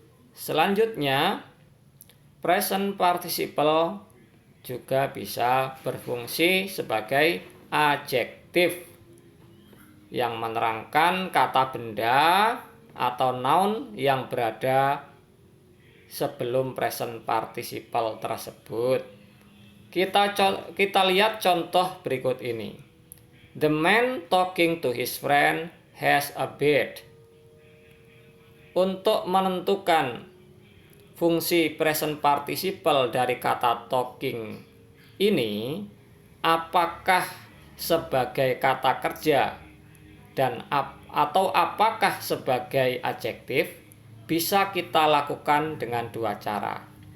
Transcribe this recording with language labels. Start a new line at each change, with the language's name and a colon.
Indonesian: Selanjutnya, present participle juga bisa berfungsi sebagai adjektif yang menerangkan kata benda atau noun yang berada sebelum present participle tersebut. Kita lihat contoh berikut ini.
English: The man talking to his friend has a beard.
Indonesian: Untuk menentukan fungsi present participle dari kata talking ini, apakah sebagai kata kerja atau apakah sebagai adjektif, bisa kita lakukan dengan dua cara.